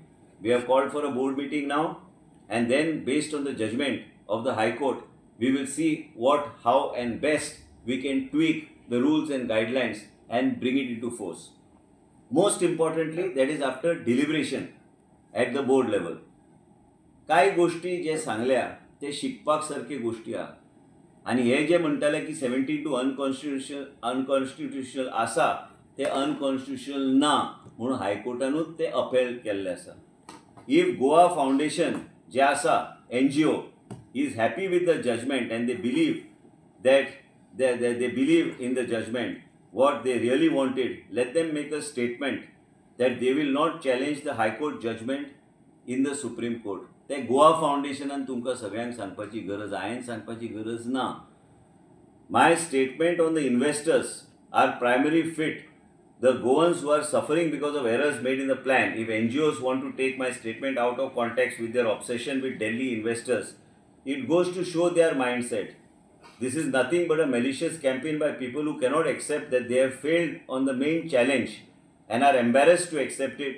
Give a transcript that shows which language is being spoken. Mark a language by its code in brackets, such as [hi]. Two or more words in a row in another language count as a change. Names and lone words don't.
[en] We have called for a board meeting now, and then based on the judgment of the High Court, we will see what, how and best we can tweak the rules and guidelines and bring it into force. Most importantly, that is after deliberation at the board level. [kok] काय गोष्टी जे सांगल्या ते शिकपाक सारखे गोष्टी आहा. आणि हे जे म्हणटाले की 17(2) अनकॉन्स्टिट्युशनल आसा ते अनकॉन्स्टिट्युशनल ना म्हणून हायकोर्टानूच ते अपील केल्ले आसा. [en] If Goa Foundation [kok] जे आसा [en] NGO is happy with the judgment and they believe that they believe in the judgment, what they really wanted, let them make a statement that they will not challenge the High Court judgment in the Supreme Court. [kok] ते गोवा फाउंडेशनान तुमकां सगळ्यांक सांगपाची गरज, हांवें सांगपाची गरज ना. [en] My statement on the investors are primarily fit. The Goans who are suffering because of errors made in the plan, if NGOs want to take my statement out of context with their obsession with Delhi investors, it goes to show their mindset. This is nothing but a malicious campaign by people who cannot accept that they have failed on the main challenge and are embarrassed to accept it.